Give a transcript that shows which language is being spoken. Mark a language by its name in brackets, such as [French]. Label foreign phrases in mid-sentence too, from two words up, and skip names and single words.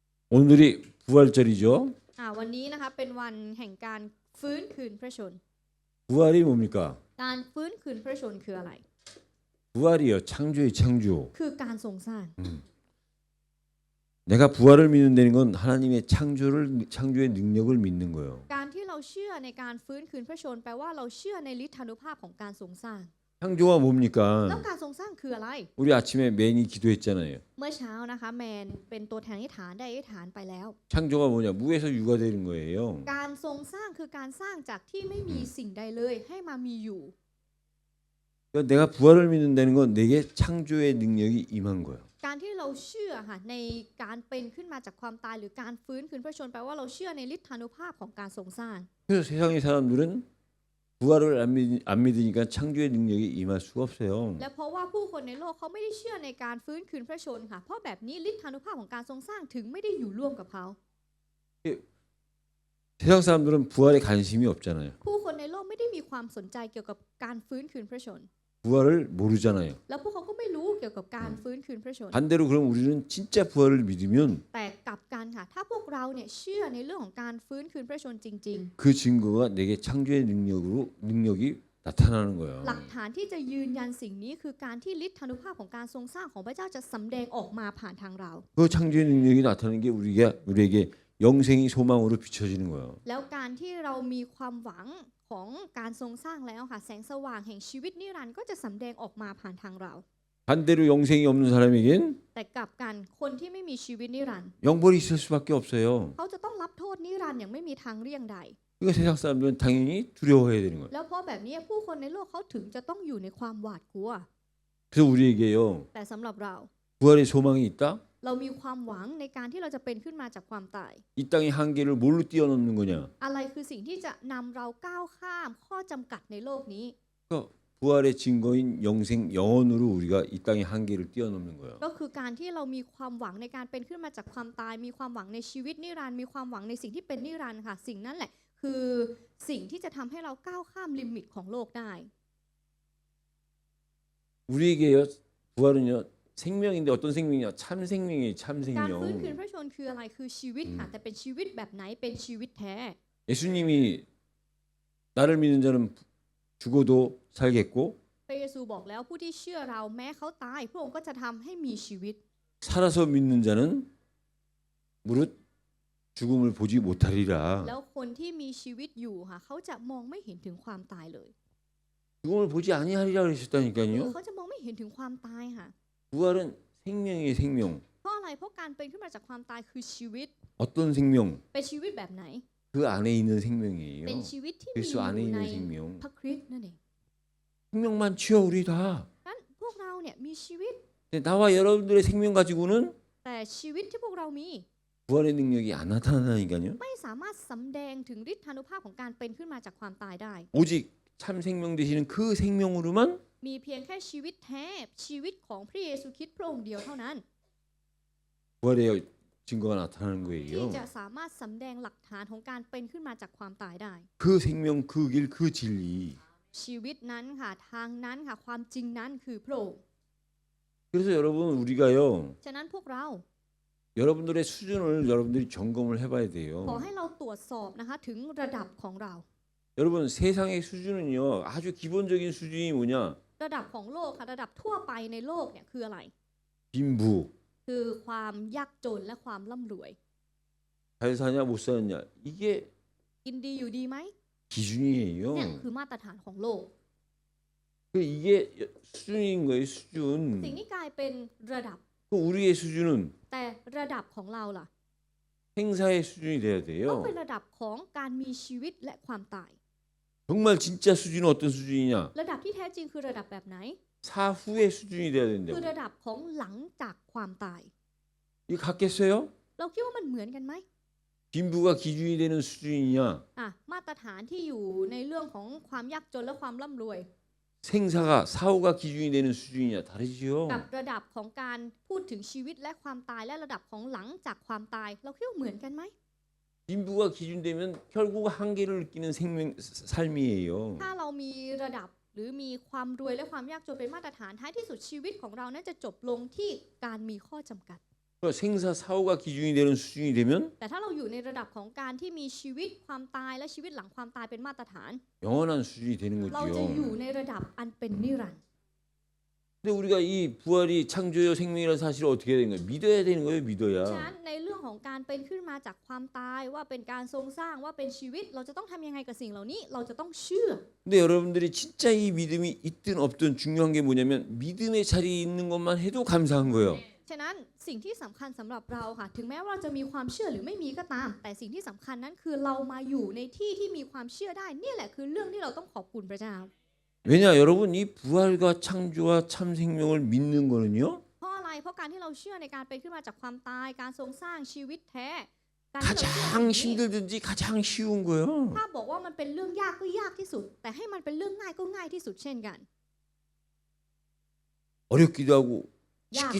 [Korean] 오늘이 부활절이죠. [Thai] วันนี้นะคะเป็นวันแห่งการฟื้นคืนพระชน [Korean] 부활이 뭡니까? [Thai] การฟื้นคืนพระชนคืออะไร [Korean] 부활이요. 창조의 창조. [Thai] คือการทรงสร้าง [Korean] 내가 부활을 믿는다는 건 하나님의 창조의 능력을 믿는 거예요. [Thai] การที่เราเชื่อในการฟื้นคืนพระชนแปลว่าเราเชื่อในฤทธานุภาพของการทรงสร้าง [Korean] 창조가 [Thai] แล้ว [Korean] 뭡니까? [Thai] การทรงสร้างคืออะไร [Korean] 우리 아침에 맨이 기도했잖아요. [Thai] เมื่อเช้านะคะแมนเป็นตัวแทนอธิษฐานได้อธิษฐานไปแล้ว [Korean] 창조가 뭐냐? 무에서 유가 되는 거예요. [Thai] การทรงสร้างคือการสร้างจากที่ไม่มีสิ่งใดเลยให้มามีอยู่ [Korean] 그러니까 내가 부활을 믿는다는 건 내게 창조의 능력이 임한 거예요. [Thai] การที่เราเชื่อค่ะในการเป็นขึ้นมาจากความตายหรือการฟื้นคืนพระชนแปลว่าเราเชื่อในฤทธานุภาพของการทรงสร้าง [Korean] 그래서 세상의 사람들은 부활을 안 믿으니까 창조의 능력이 임할 수가 없어요. [Thai] และเพราะว่าผู้คนในโลกเขาไม่ได้เชื่อในการฟื้นคืนพระชนค่ะเพราะแบบนี้ฤทธานุภาพของการทรงสร้างถึงไม่ได้อยู่ร่วมกับเขา [Korean] 세상 사람들은 부활에 관심이 없잖아요. [Thai] ผู้คนในโลกไม่ได้มีความสนใจเกี่ยวกับการฟื้นคืนพระชน [Korean] 부활을 모르잖아요. [Thai] แล้วพวกเขาก็ไม่รู้เกี่ยวกับการฟื้นคืนพระชน [Korean] 반대로 그럼 우리는 진짜 부활을 믿으면 [Thai] แต่กลับกันค่ะถ้าพวกเราเนี่ยเชื่อในเรื่องของการฟื้นคืนพระชนจริง [Korean] 그 증거가 내게 창조의 능력이 나타나는 거예요. [Thai] ๆ หลักฐานที่จะยืนยันสิ่งนี้คือการที่ฤทธานุภาพของการทรงสร้างของพระเจ้าจะสำแดงออกมาผ่านทางเรา [Korean] 그 창조의 능력이 나타나는 게 우리에게 영생이 소망으로 비춰지는 거예요. [Thai] แล้วการที่เรามีความหวังของการทรงสร้างแล้วค่ะแสงสว่างแห่งชีวิตนิรันดร์ก็จะสำแดงออกมาผ่านทางเรา [Korean] 반대로 영생이 없는 사람에겐 [Thai] แต่กลับกันคนที่ไม่มีชีวิตนิรันดร์ [Korean] 영벌이 있을 수밖에 없어요. [Thai] เขาจะต้องรับโทษนิรันดร์อย่างไม่มีทางเลี่ยงใด [Korean] 그러니까 세상 사람들은 당연히 두려워해야 되는 거예요. [Thai] แล้วเพราะแบบนี้ผู้คนในโลกเขาถึงจะต้องอยู่ในความหวาดกลัว [Korean] 그래서 우리에게요. [Thai] แต่สำหรับเรา [Korean] 부활의 소망이 있다. [Thai] เรามีความหวังในการที่เราจะเป็นขึ้นมาจากความตาย [Korean] 이 땅의 한계를 뭘로 뛰어넘는 거냐? [Thai] อะไรคือสิ่งที่จะนำเราก้าวข้ามข้อจำกัดในโลกนี้ [Korean] 그러니까 부활의 증거인 영원으로 우리가 이 땅의 한계를 뛰어넘는 거예요. [Thai] ก็คือการที่เรามีความหวังในการเป็นขึ้นมาจากความตายมีความหวังในชีวิตนิรันดร์มีความหวังในสิ่งที่เป็นนิรันดร์ค่ะสิ่งนั้นแหละคือสิ่งที่จะทำให้เราก้าวข้ามลิมิตของโลกได้ [Korean] 우리에게요 부활은요 생명인데 어떤 생명이냐? 참 생명이에요. 참 [Thai] การฟื้นคืน [Korean] 생명. [Thai] พระชนคืออะไรคือชีวิตค่ะแต่เป็นชีวิตแบบไหนเป็นชีวิตแท้ [Korean] 예수님이 나를 믿는 자는 죽어도 살겠고 [Thai] พระเยซูบอกแล้วผู้ที่เชื่อเราแม้เขาตายพระองค์ก็จะทำให้มีชีวิต [Korean] 살아서 믿는 자는 무릇 죽음을 보지 못하리라. [Thai] แล้วคนที่มีชีวิตอยู่ค่ะเขาจะมองไม่เห็นถึงความตายเลย [Korean] 죽음을 보지 아니하리라 [Thai] หรือ [Korean] 그러셨다니까요. [Thai] เขาจะมองไม่เห็นถึงความตายค่ะ [Korean] 부활은 생명이에요, 생명. [Thai] เพราะอะไรเพราะการเป็นขึ้นมาจากความตายคือชีวิต [Korean] 어떤 생명? [Thai] เป็นชีวิตแบบไหน [Korean] 그 안에 있는 생명이에요. [Thai] เป็นชีวิตที่มี [Korean] 그리스도 [Thai] อ [Korean] 안에 [Thai] ยู่ใน [Korean] 있는 생명. [Thai] พระคริสต์นั่นเอง [Korean] 생명만 치워 우리 다. [Thai] นั้นพวกเราเนี่ยมีชีวิต [Korean] 근데 나와 여러분들의 생명 가지고는 [Thai] แต่ชีวิตที่พวกเรามี [Korean] 부활의 능력이 안 나타나니까요. [Thai] ไม่สามารถสำแดงถึงฤทธานุภาพของการเป็นขึ้นมาจากความตายได้ [Korean] 오직 참 생명 되시는 그 생명으로만 [Thai] มีเพียงแค่ชีวิตแท้ชีวิตของพระเยซูคริสต์พระองค์เดียวเท่านั้น [Korean] 부활의 증거가 나타나는 [Thai] ที่ [Korean] 거예요. [Thai] จะสามารถสำแดงหลักฐานของการเป็นขึ้นมาจากความตายได้ [Korean] 그 생명, 그 길, 그 진리. [Thai] ชีวิตนั้นค่ะทางนั้นค่ะความจริงนั้นคือพระองค์ [Korean] 그래서 여러분 우리가요. [Thai] ฉะนั้นพวกเรา [Korean] 여러분들의 수준을 여러분들이 점검을 해봐야 [Thai] ขอ [Korean] 돼요. [Thai] ให้เราตรวจสอบนะคะถึงระดับของเรา [Korean] 여러분 세상의 수준은요. 아주 기본적인 수준이 뭐냐? [Thai] ระดับของโลกค่ะระดับทั่วไปในโลกเนี่ยคืออะไร [Korean] 빈부. [Thai] คือความยากจนและความร่ำรวย [Korean] 잘 사냐 못 사느냐. 이게 [Thai] กินดีอยู่ดีไหม [Korean] 기준이에요. [Thai] เนี่ยคือมาตรฐานของโลก [Korean] 이게 수준인 거예요. 수준. [Thai] สิ่งนี้กลายเป็นระดับ [Korean] 그 우리의 수준은 [Thai] แต่ระดับของเราล่ะ [Korean] 행사의 수준이 돼야 [Thai] ต้อง [Korean] 돼요. [Thai] เป็นระดับของการมีชีวิตและความตาย [Korean] 정말 진짜 수준은 어떤 수준이냐? [Thai] ระดับที่แท้จริงคือระดับแบบไหน [Korean] 사후의 수준이 돼야 [Thai] คือ [Korean] 된다고. [Thai] ระดับของหลังจากความตาย [Korean] 이거 같겠어요? [Thai] เราคิดว่ามันเหมือนกันไหม [Korean] 빈부가 기준이 되는 수준이냐? [Thai] มาตรฐานที่อยู่ในเรื่องของความยากจนและความร่ำรวย [Korean] 생사가 사후가 기준이 되는 수준이냐? 다르지요. [Thai] กับระดับของการพูดถึงชีวิตและความตายและระดับของหลังจากความตาย เราคิดว่าเหมือนกันไหม [Korean] 빈부가 기준되면 결국 한계를 느끼는 삶이에요. [Thai] ถ้าเรามีระดับหรือมีความรวยและความยากจนเป็นมาตรฐานท้ายที่สุดชีวิตของเรานั้นจะจบลงที่การมีข้อจำกัด [Korean] 그러니까 생사 사후가 기준이 되는 수준이 되면 [Thai] แต่ถ้าเราอยู่ในระดับของการที่มีชีวิตความตายและชีวิตหลังความตายเป็นมาตรฐาน [Korean] 영원한 수준이 되는 [Thai] เราจะอยู่ [Korean] 거지요. [Thai] ในระดับอันเป็นนิรันดร์ [Korean] 근데 우리가 이 부활이 창조요 생명이라는 사실을 어떻게 해야 되는 거예요? 믿어야 되는 거예요, [Thai] ฉะนั้น [Korean] 믿어야. [Thai] ในเรื่องของการเป็นขึ้นมาจากความตายว่าเป็นการทรงสร้างว่าเป็นชีวิตเราจะต้องทำยังไงกับสิ่งเหล่านี้เราจะต้องเชื่อ [Korean] 근데 여러분들이 진짜 이 믿음이 있든 없든 중요한 게 뭐냐면 믿음의 자리에 있는 것만 해도 감사한 거예요. [Thai] ฉะนั้นสิ่งที่สำคัญสำหรับเราค่ะถึงแม้ว่าเราจะมีความเชื่อหรือไม่มีก็ตาม แต่สิ่งที่สำคัญนั้นคือเรามาอยู่ในที่ที่มีความเชื่อได้นี่แหละคือเรื่องที่เราต้องขอบคุณพระเจ้า [Korean] 왜냐 여러분 이 부활과 창조와 참 생명을 믿는 거는요 [Thai] เพราะอะไรเพราะการที่เราเชื่อในการเป็นขึ้นมาจากความตายการทรงสร้างชีวิตแท้การที่เราเชื่อ [Korean] 가장 힘들든지 가장 쉬운 거예요. [Thai] ถ้าบอกว่ามันเป็นเรื่องยากก็ยากที่สุด แต่ให้มันเป็นเรื่องง่ายก็ง่ายที่สุดเช่นกัน [Korean] 어렵기도 하고 쉽기도